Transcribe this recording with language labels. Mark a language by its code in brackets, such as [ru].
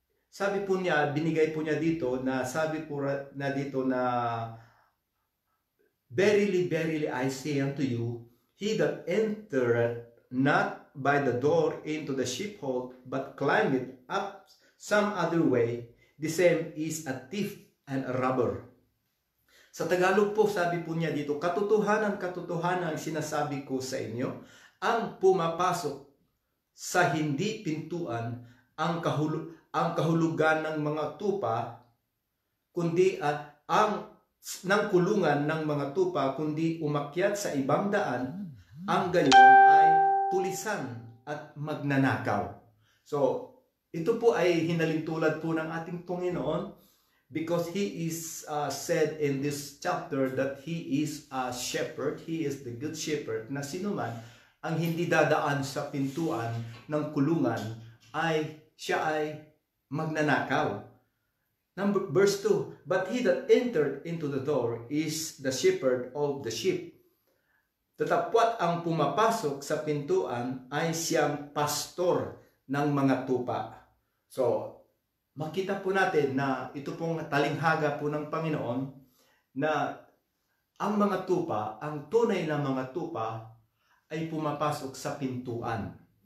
[tl] Sabi po niya, binigay po niya dito na [en] sabi po na dito na "Verily, verily, I say unto you, he that entereth not by the door into the sheepfold, but climbeth up some other way, the same is a thief and a robber." [tl] Sa Tagalog po, sabi po niya dito, katotohanan ang sinasabi ko sa inyo, ang pumapasok sa hindi pintuan ang kahulugan ng mga tupa, kundi ng kulungan ng mga tupa, kundi umakyat sa ibang daan, ang gayon ay tulisan at magnanakaw. So, ito po ay hinalintulad po ng ating Panginoon [en] because He is said in this chapter that He is a shepherd, He is the good shepherd, [tl] na sinuman ang hindi dadaan sa pintuan ng kulungan siya ay magnanakaw. [en] Verse 2, "But he that entered into the door is the shepherd of the sheep." [tl] Tatapwat ang pumapasok sa pintuan ay siyang pastor ng mga tupa. So, makita po natin na ito pong talinghaga po ng Panginoon na ang mga tupa, ang tunay na mga tupa, ay pumapasok sa pintuan.